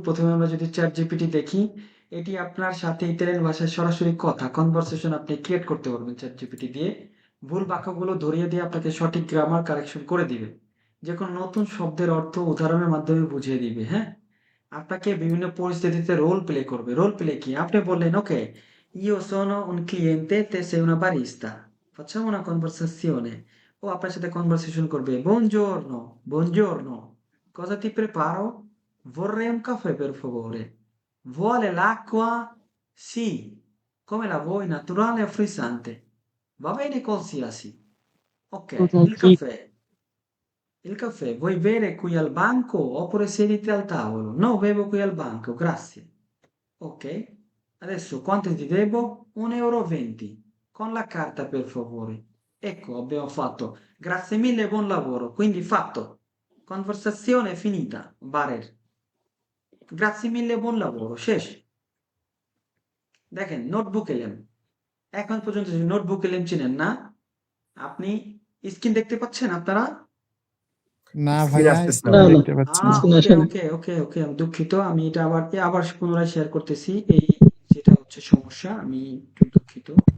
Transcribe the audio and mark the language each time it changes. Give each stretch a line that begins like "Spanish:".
Bangla: প্রথমে আমরা যদি চ্যাট জিপিটি দেখি, এটি আপনার সাথে ইতালিয়ান ভাষায় সরাসরি কথা কনভারসেশন আপনি ক্রিয়েট করতে পারবেন চ্যাট জিপিটি দিয়ে। ভুল বাক্যগুলো ধরিয়ে দিয়ে আপনাকে সঠিক গ্রামার কারেকশন করে দিবে। যে কোনো নতুন শব্দের অর্থ উদাহরণের মাধ্যমে বুঝিয়ে দিবে, হ্যাঁ? আপনাকে বিভিন্ন পরিস্থিতিতে রোল প্লে করবে। রোল প্লে কি? আপনি বললেন, "ওকে,
Italian: io sono un cliente, te sei una barista. Facciamo una conversazione."
Bangla: ও আপনার সাথে কনভারসেশন করবে।
Italian: "Buongiorno, buongiorno. Cosa ti preparo? Vorrei un caffè per favore. Vuole l'acqua? Sì. Come la vuoi, naturale o frizzante? Va bene qualsiasi. Ok, il caffè. Il caffè vuoi bere qui al banco oppure siediti al tavolo? No, bevo qui al banco, grazie. Ok, adesso quanto ti devo? 1,20 euro. Con la carta per favore. Ecco, abbiamo fatto. Grazie mille, buon lavoro. Quindi fatto. Conversazione finita. Barer. Grazie mille, buon lavoro.
Bangla: শেষ। দেখেন notebook এলএম। এখন পর্যন্ত যদি notebook এলএম চিনেন না, আপনি screen দেখতে পাচ্ছেন আপনারা? না স্ক্রিন ভাইয়া আসতেছে না স্ক্রিন না ভাই। না, দেখতে পাচ্ছি না। ওকে আসেনি। ওকে ওকে ওকে আমি দুঃখিত। আমি এটা আবার পুনরায় শেয়ার করতেছি। এই যেটা হচ্ছে সমস্যা, আমি একটু দুঃখিত।